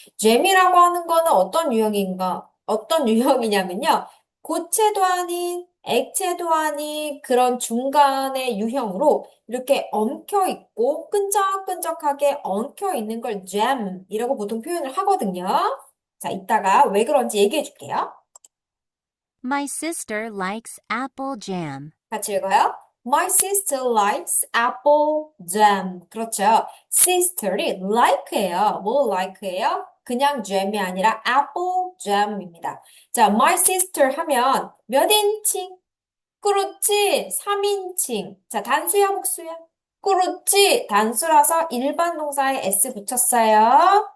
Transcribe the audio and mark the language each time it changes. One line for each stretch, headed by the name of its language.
Korean: 잼이라고 하는 거는 어떤 유형이냐면요. 고체도 아닌, 액체도 아닌 그런 중간의 유형으로 이렇게 엉켜 있고 끈적끈적하게 엉켜 있는 걸 잼이라고 보통 표현을 하거든요. 자, 이따가 왜 그런지 얘기해 줄게요.
English: My sister likes apple jam.
Korean: 같이 읽어요.
English: My sister likes apple jam.
Korean: 그렇죠. sister이 like예요. 뭐 like예요? 그냥 jam이 아니라 apple jam입니다. 자, my sister 하면 몇 인칭? 그렇지. 3인칭. 자, 단수야, 복수야? 그렇지. 단수라서 일반 동사에 s 붙였어요.